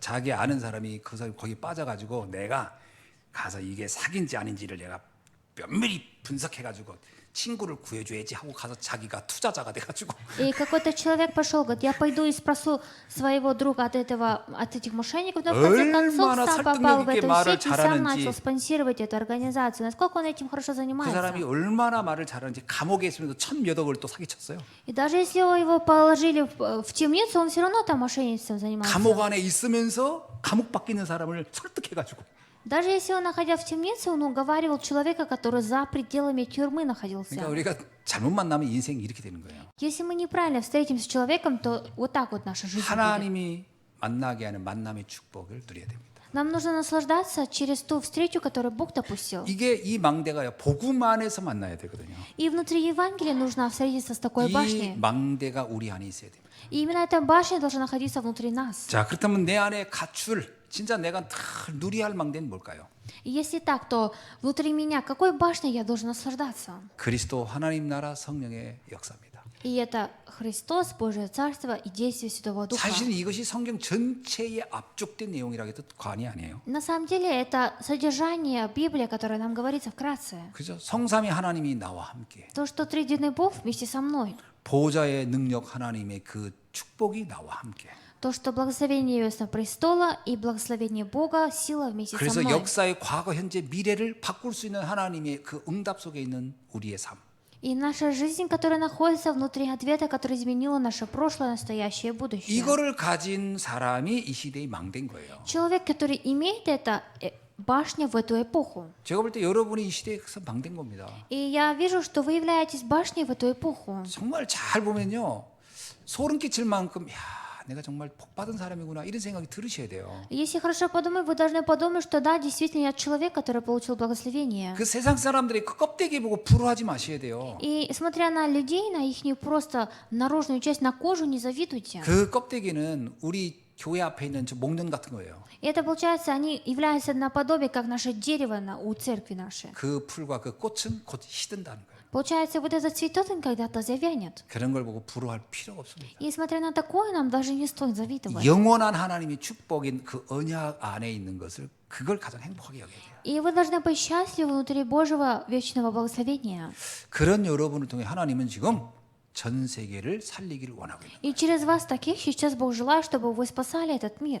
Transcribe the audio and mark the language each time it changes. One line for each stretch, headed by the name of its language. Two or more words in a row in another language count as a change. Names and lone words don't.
Korean: 자기 아는 사람이 그 사람 거기 빠져가지고 내가 가서 이게 사기인지 아닌지를 내가 면밀히 분석해가지고 친구를 구해줘야지 하고 가서 자기가 투자자가 돼가지고
Russian: И какой-то человек пошел, говорит, я пойду и спрошу своего друга от этих мошенников, но в конце концов
Korean: 얼마나
Russian: сам попал в
Korean: 설득력 있게
Russian: эту
Korean: 말을
Russian: сеть и сам
Korean: 잘하는지.
Russian: начал спонсировать эту организацию. Насколько он этим хорошо
Korean: 그
Russian: занимается.
Korean: 사람이 얼마나 말을 잘하는지 감옥에 있으면서 1,000몇 억을 또 사기쳤어요.
Russian: И даже если его положили в темницу, он все равно там мошенничеством занимался.
Korean: 감옥 안에 있으면서 감옥 밖에 있는 사람을 설득해가지고
Russian: Даже если он, находя в темнице, он уговаривал человека, который за пределами тюрьмы находился.
Korean: 그러니까 우리가 잘못 만나면 인생이 이렇게 되는 거예요.
Russian: Если мы неправильно встретимся с человеком, то вот так вот наша жизнь будет.
Korean: 하나님이 만나게 하는 만남의 축복을 누려야 됩니다.
Russian: Нам нужно наслаждаться через ту встречу, которую Бог допустил.
Korean: 이게 이 망대가요, 복음 안에서 만나야 되거든요.
Russian: И внутри Евангелия нужно встретиться с такой
Korean: 이
Russian: башней.
Korean: 망대가 우리 안에 있어야 됩니다.
Russian: И именно эта башня должна находиться внутри нас.
Korean: 자, 그렇다면 내 안에 갖출 진짜 내가 다 누리할 망대는 뭘까요?
Russian: И если так, то внутри меня какой башней я должен наслаждаться?
Korean: 그리스도 하나님 나라 성령의 역사입니다.
Russian: И это Христос, Божие Царство и действие Святого Духа.
Korean: 사실은 이것이 성경 전체에 압축된 내용이라고 해도 과언이 아니에요.
Russian: На самом деле это содержание Библии, которое нам говорится вкратце.
Korean: 그죠? 성삼위 하나님이 나와 함께
Russian: То, что Триединый Бог вместе со мной.
Korean: 보호자의 능력 하나님의 그 축복이 나와 함께.
Russian: То, что благословение Небесного престола и благословение Бога, сила вместе со
Korean: 그래서
Russian: мной.
Korean: 역사의 과거, 현재, 미래를 바꿀 수 있는 하나님의 그 응답 속에 있는 우리의 삶.
Russian: И наша жизнь, которая находится внутри ответа, который изменила наше прошлое, настоящее и будущее.
Korean: 이거를 가진 사람이 이 시대의 망대인 거예요.
Russian: Человек, который имеет это, башня в эту эпоху.
Korean: 제가 볼 때 여러분이 이 시대에서 망대인 겁니다.
Russian: И я вижу, что вы являетесь башней в эту эпоху.
Korean: 정말 잘 보면요. 소름 끼칠 만큼 야, 내가 정말 복 받은 사람이구나 이런 생각이 들으셔야 돼요.
Russian: Если хорошо подумать, вы должны подумать, что да, действительно, я человек, который получил благословение.
Korean: 그 세상 사람들이 그 껍데기 보고 부러워하지 마셔야 돼요.
Russian: И смотря на людей, на их просто наружную часть, на кожу, не завидуйте.
Korean: 그 껍데기는 우리 교회 앞에 있는 저 목련 같은 거예요.
Russian: И это, получается, они являются наподобие, как наше дерево у церкви нашей.
Korean: 그 풀과 그 꽃은 곧 시든다는 거예요.
Russian: Получается, вот этот цветет, он когда-то завянет.
Korean: 그런 걸 보고 부러워할 필요가 없습니다.
Russian: И смотря на такое, нам даже не стоит завидовать.
Korean: 영원한 하나님의 축복인 그 언약 안에 있는 것을 그걸 가장 행복하게 여겨야 돼요.
Russian: И вы должны быть счастливы внутри Божьего вечного благословения.
Korean: 그런 여러분을 통해 하나님은 지금 전 세계를 살리기를 원하고 있는 거예요.
Russian: И через вас таких сейчас Бог желает, чтобы вы спасали этот мир.